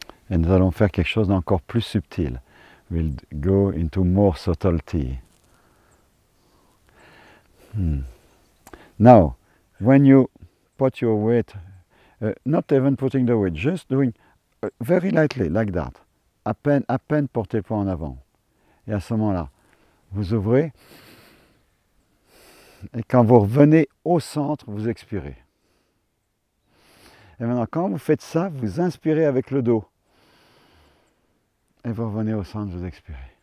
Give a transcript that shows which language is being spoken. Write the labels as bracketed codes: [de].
[fr] Et nous allons faire quelque chose d'encore plus subtil. [en] We'll go into more subtlety. Now, when you put your weight, not even putting the weight, just doing very lightly, like that. [fr] À peine portez le poids en avant. Et à ce moment-là, vous ouvrez. Et quand vous revenez au centre, vous expirez. Et maintenant, quand vous faites ça, vous inspirez avec le dos. Et vous revenez au centre, vous expirez.